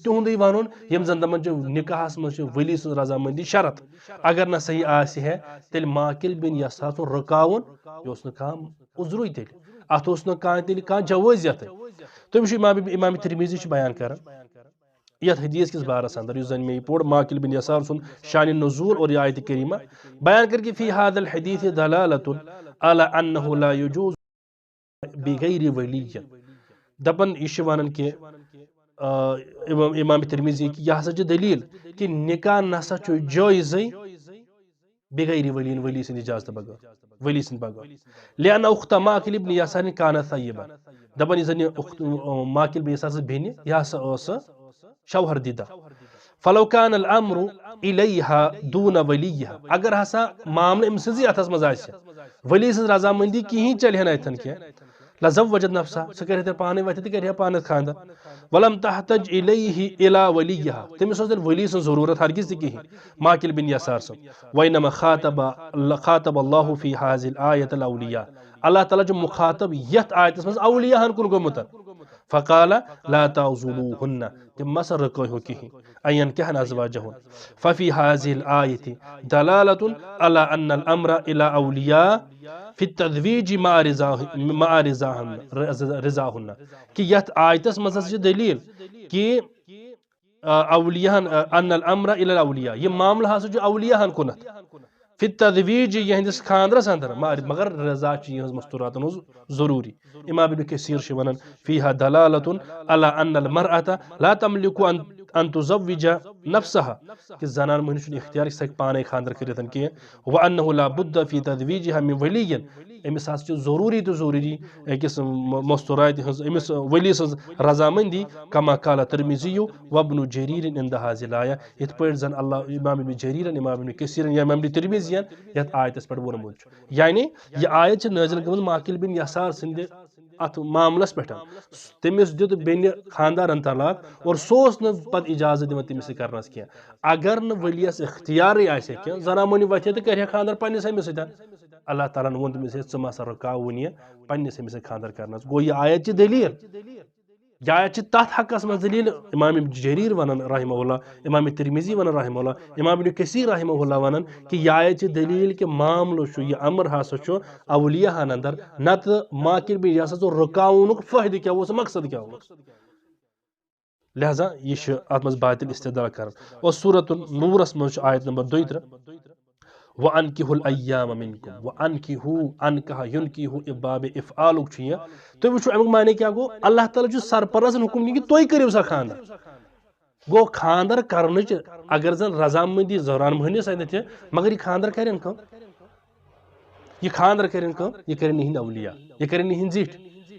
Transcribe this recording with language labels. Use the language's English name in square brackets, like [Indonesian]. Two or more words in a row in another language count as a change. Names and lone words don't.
[Kashmiri] تِہُنٛدُے ونُن یِم زن دپان چھِ نکاحس منٛز چھِ ؤلی سٕنٛز رضامندی شرط اگر نہٕ صحیح آسہِ ہے تیٚلہِ ماقل بن یسار سُنٛد رُکاوُن یہِ اوس نہٕ کانٛہہ عذرُے تیٚلہِ اتھ اوس نہٕ کانٛہہ تیٚلہِ کانٛہہ جوٲزیتٕے تُہۍ وٕچھِو امام ترمذی چھُ بیان کران یتھ حدیث کس بارس اندر یُس زن مے پوٚر ماقل بن یسار سُنٛد شانِ نزول [Urdu] اور یہ آیت کریٖمہ بیان کر کہ [Arabic] فی هذا الحدیث دلالۃ علی انہ لا یجوز بغیر ولی [Kashmiri] دپان یہ چھِ ونان کہ امام ترمذی کہ یہ ہسا چھِ دلیٖل کہ نکاح نسا چھُ جٲیزٕے بغیر ولی سٕنٛدِ اجازتہٕ بغٲر ولی سٕنٛدِ بغٲر [Arabic] لأن اخت ماقل بن یسار کانت طیبہ [Kashmiri] دپان یُس زن یہِ ماقل بن یسار سٕنٛز بیٚنہِ یہِ ہسا ٲس شوہر دیدہ [Arabic] فلو کان الامر الیہا دون ولیہا [Kashmiri] اگر ہسا معاملہٕ أمۍ سٕنٛزٕے اتھس منٛز آسہِ ولی سٕنٛز رضامندی کِہیٖنۍ چلہِ ہا نہٕ اتھن کینٛہہ [Arabic] لزوجت نفسا [Kashmiri] سُہ کرِ ہا تیٚلہِ پانے وتھِ تہٕ کرِ ہا پانس خاندر [Arabic] ولم تحتج الیہ الی ولیہا [Kashmiri] تٔمِس ٲس تیٚلہِ ولی سٕنٛز ضروٗرت ہرگز تہِ کِہیٖنۍ ماقل بن یسار سُنٛد [Arabic] وینما خاطب اللہ فی هذه الآیۃ الاولیاء [Kashmiri] اللہ تعالیٰ چھُ مخاطب یتھ آیتس منٛز اولیاہن کُن گوٚمُت [Arabic] فقال لا تعضلوہن [Kashmiri] تِم مسا رُکٲیہوکھ کِہیٖنۍ [Arabic] ان ینکحن ازواجہن ففی هذه الآیۃ دلالۃ علی ان الامر الی اولیاء فی التزویج مع [Kashmiri] رضاہن کہ یتھ آیتس منٛز ہسا چھِ دلیٖل کہ اولیاہن [Arabic] ان الامر الی الاولیاء [Kashmiri] یہ معاملہٕ ہسا چھُ اولیاہن کُنتھ [Arabic] فی التزویج [Kashmiri] یہندس خاندرس اندر مگر رضا چھِ یہنٛز مستوراتن ہٕنٛز ضروٗری امام ابن کثیر چھِ ونان [Arabic] فیہا دلالۃ علی ان المرأة لا تملک ان تزوج نفسها [Kashmiri] کہ زنان مہنیو چھُنہٕ اختیار سۄ ہیٚکہِ پانے خاندر کٔرِتھ کینٛہہ [Arabic] وانہ لا بد فی تزویجها من ولی [Kashmiri] أمِس ہسا چھِ ضروٗری تہٕ ضروٗری أکِس مستوراتہِ ہٕنٛز أمِس ولی سٕنٛز رضامندی [Arabic] کما قال ترمذی وابن جریر عند هذه الآیہ [Kashmiri] یِتھ پٲٹھۍ زن اللہ امام ابن جریرن امام ابن کثیرن یا امام ترمذین یتھ آیتس پٮ۪ٹھ ووٚنمُت چھُ یعنی یہ آیت چھِ نٲزل گٔمٕژ ماقل بن یسار سٕنٛدِ اتھ معاملس پٮ۪ٹھ تٔمِس دیُت بیٚنہِ خاندارن طلاق اور سُہ اوس نہٕ پتہٕ اجازت دِوان تٔمِس سۭتۍ کرنس کینٛہہ اگر نہٕ ؤلِیس اختیارٕے آسہِ ہا کینٛہہ زنان مٔہنیو وتھِ تہٕ کرِ ہا خاندر پننِس أمِس سۭتۍ اللہ تعالیٰ ہن ووٚن تٔمِس ہے ژٕ مسا رُکاوُن یہِ پننِس أمِس سۭتۍ خاندر کرنس گوٚو یہِ آیت چھِ دلیٖل یہ آیت چھِ تتھ حقس منٛز دلیٖل امام جریٖر ونان [Arabic] رحمہ اللہ [Kashmiri] امام ترمذی ونان [Arabic] رحمہ اللہ [Kashmiri] امام ابن کثیر [Arabic] رحمہ اللہ [Kashmiri] ونان کہ یہ آیت چھِ دلیٖل کہ معاملہٕ چھُ یہِ امر ہسا چھُ اولیاہن اندر نتہٕ ماقل بن یسار سُنٛد رُکاونُک فٲیدٕ کیٛاہ اوس مقصد کیٛاہ اوس لہذا یہ چھُ اتھ منٛز باطل استدلال کران اور سورۃ النورس منٛز چھُ آیت نمبر 32 [Arabic] وَأَنْكِحُوا الْأَيَّامَ مِنْكُمْ وَأَنْكِحُوا أَنْكَحَ يُنْكِحُ [Kashmiri] باب افعالُک چھُ یہِ تُہۍ وٕچھِو امیُک معنی کیٛاہ گوٚو اللہ تعالیٰ چھُ سرپرستن حُکم دِوان کہ تُہۍ کٔرِو سا خاندر گوٚو خاندر کرنٕچ اگر زن رضامندی زنان مٔہنِس اتھِ چھِ مگر یہِ خاندر کرن کٲم یہ خاندر کرن کٲم یہ کرن یِہنٛدۍ اولیاء یہ کرن یِہنٛدۍ زِٹھۍ